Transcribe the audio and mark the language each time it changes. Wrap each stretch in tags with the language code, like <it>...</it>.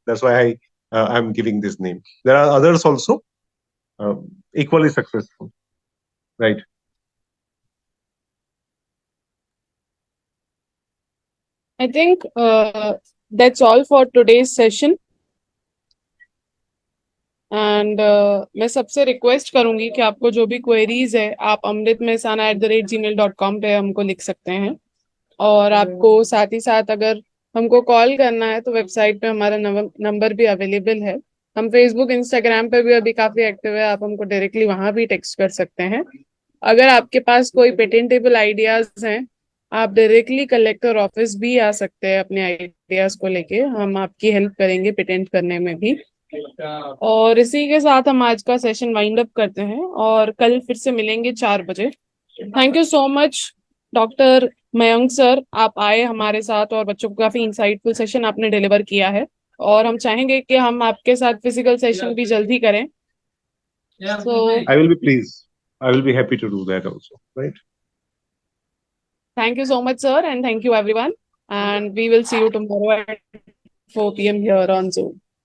<en>That's why I'm giving this name. There are others also equally successful, right? I think that's all for today's session.</en> <hi>And मैं सबसे request करूंगी कि आपको जो भी queries है आप amritmehsana@gmail.com पे हमको लिख सकते हैं, और आपको साथ ही साथ अगर हमको कॉल करना है तो वेबसाइट पे हमारा नंबर भी अवेलेबल है. हम फेसबुक इंस्टाग्राम पे भी अभी काफी एक्टिव है, आप हमको डायरेक्टली वहां भी टेक्स्ट कर सकते हैं. अगर आपके पास कोई पेटेंटेबल आइडियाज हैं, आप डायरेक्टली कलेक्टर ऑफिस भी आ सकते हैं अपने आइडियाज को लेके. हम आपकी हेल्प करेंगे पेटेंट करने में भी. और इसी के साथ हम आज का सेशन वाइंड अप करते हैं और कल फिर से मिलेंगे 4 बजे. Thank you so much doctor Mayank sir, आप आए हमारे साथ और बच्चों को काफी इंसाइटफुल सेशन आपने डिलीवर किया है, और हम चाहेंगे कि हम आपके साथ फिजिकल सेशन भी जल्दी करें.</hi> <en>So I will be pleased. I will be happy to do that also, right? Thank you so much, sir, and thank you everyone. And we will see you tomorrow at 4 p.m. here on Zoom.</en>